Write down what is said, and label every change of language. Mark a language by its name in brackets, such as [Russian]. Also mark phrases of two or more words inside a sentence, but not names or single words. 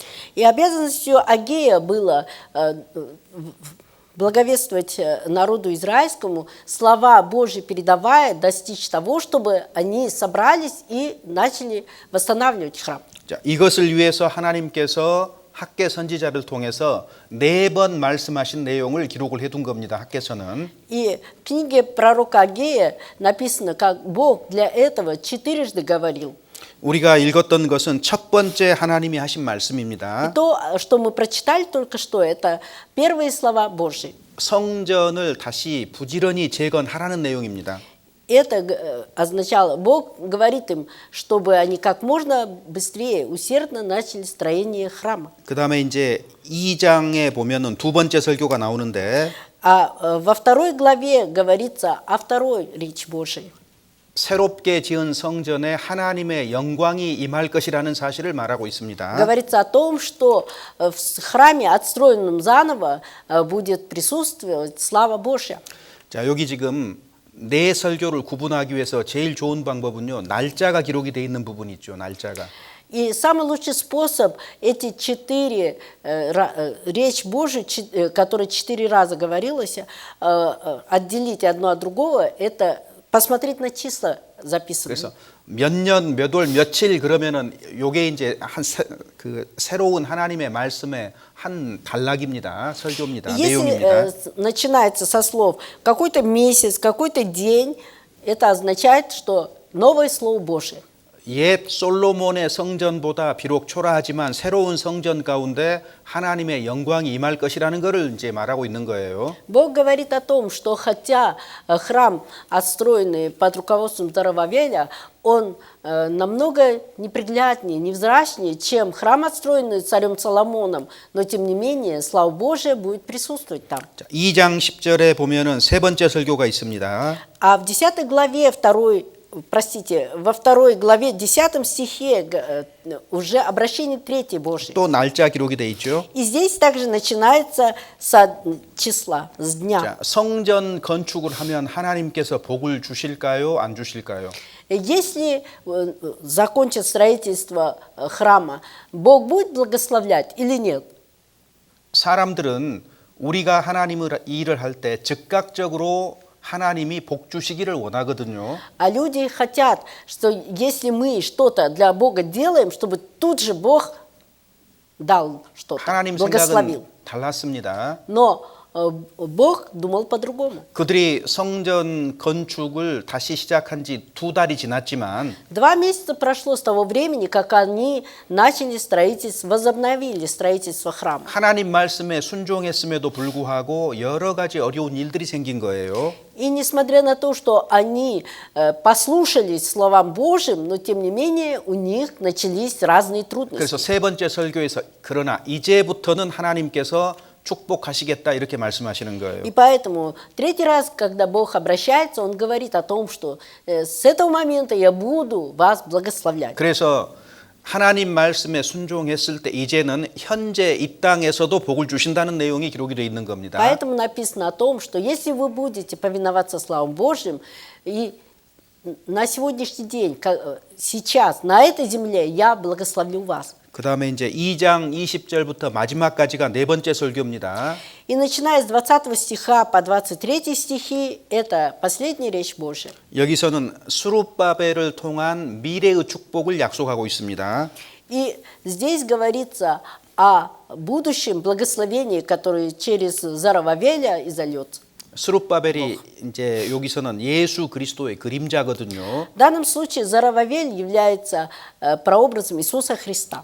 [Russian] И обязанностью Агея было благовествовать народу израильскому, слова Божьи передавая, достичь того, чтобы они собрались и начали восстанавливать храм. [Korean] 자, 이것을 위해서 하나님께서 학계 선지자를 통해서 4번 말씀하신 내용을 기록을 해둔 겁니다. 학계서는. [Russian] И в книге пророка Агея написано, как Бог для этого 4 говорил. [Korean] 우리가 읽었던 것은 첫 번째 하나님이 하신 [Russian] И [Korean] 말씀입니다. [Russian] то, что мы прочитали только что, это первые слова Божьи. [Korean] 성전을 다시 부지런히 재건하라는 내용입니다. [Russian] Это означало, Бог говорит им, чтобы они как можно быстрее, усердно начали строение храма. [Korean] 그 다음에 이제 2장에 보면은 두 번째 설교가 나오는데 [Russian] А во 2 главе говорится о второй речи Божией. [Korean] 새롭게 지은 성전에 하나님의 영광이 임할 것이라는 사실을 말하고 있습니다. [Russian] Говорится о том, что в храме, отстроенном заново, будет присутствовать слава Божья. [Korean] 자, 여기 지금 네 설교를 구분하기 위해서 제일 좋은 방법은요, 날짜가 기록이 되어 있는 부분이 있죠. 날짜가. [Russian] И самый лучший способ эти 4 речь Божию, которые 4 раза говорилось, отделить одно от другого, это посмотреть на числа записанные. [Korean] 그래서 몇 년, 몇 월, 며칠 그러면은 요게 이제 그 새로운 하나님의 말씀의 한 단락입니다. 설교입니다. 내용입니다. [Russian] Если начинается со слов какой-то месяц, какой-то день, это означает, что новое Слово Божие. [Korean] 옛 솔로몬의 성전보다 비록 초라하지만 새로운 성전 가운데 하나님의 영광이 임할 것이라는 것을 이제 말하고 있는 거예요. [Russian] Бог говорит о том, что хотя храм, отстроенный под руководством Зарававеля, он намного непригляднее, невзрачнее, чем храм, отстроенный царем Соломоном, но тем не менее, слава Божия будет присутствовать там. [Korean] 자, 2장 10절에 보면은 세 번째 설교가 있습니다. [Russian] А в 10 главе во второй главе 10 стихе уже обращение третьей Божьей. [Korean] 또 날짜 기록이 돼 있죠. [Russian] И здесь также начинается с числа, с дня. [Korean] 자, 성전 건축을 하면 하나님께서 복을 주실까요? 안 주실까요? [Russian] Если закончит строительство храма, Бог будет благословлять или нет? [Korean] 사람들은 우리가 하나님을 일을 할 때 즉각적으로 하나님이 복 주시기를 원하거든요. [Russian] А люди хотят, что если мы что-то для Бога делаем, чтобы тут же Бог дал что-то, [Korean] 하나님 [Russian] благословил. [Korean] 생각은 달랐습니다. [Russian] Но Бог думал по-другому. [Korean] 그들이 성전 건축을 다시 시작한 지 2달이 지났지만 [Russian] 2 месяца прошло с того времени, как они начали строительство, возобновили строительство храма. [Korean] 하나님 말씀에 순종했음에도 불구하고 여러 가지 어려운 일들이 생긴 거예요. [Russian] И несмотря на то, что они послушались словам Божьим, но тем не менее у них начались разные трудности. [Korean] 그래서 세 번째 설교에서 그러나 이제부터는 하나님께서 축복하시겠다 이렇게 말씀하시는 거예요. [Russian] И поэтому третий раз, когда Бог обращается, Он говорит о том, что с этого момента я буду вас благословлять. [Korean] 그래서 하나님 말씀에 순종했을 때 이제는 현재 이 땅에서도 복을 주신다는 내용이 기록이 되어 있는 겁니다. [Russian] Поэтому написано о том, что если вы будете повиноваться словам Божьим, и на сегодняшний день, сейчас, на этой земле, я благословлю вас. [Korean] 그 다음에 이제 2장 20절부터 마지막까지가 네 번째 설교입니다. [Russian] И начиная с 20 стиха по 23 стихи, это последняя речь Божья. [Korean] 여기서는 스룹바벨을 통한 미래의 축복을 약속하고 있습니다. [Russian] И здесь говорится о будущем благословении, которое через Зарававеля изольется. [Korean] 스룹바벨이 이제 여기서는 예수 그리스도의 그림자거든요. [Russian] В данном случае Зарававель является прообразом Иисуса Христа.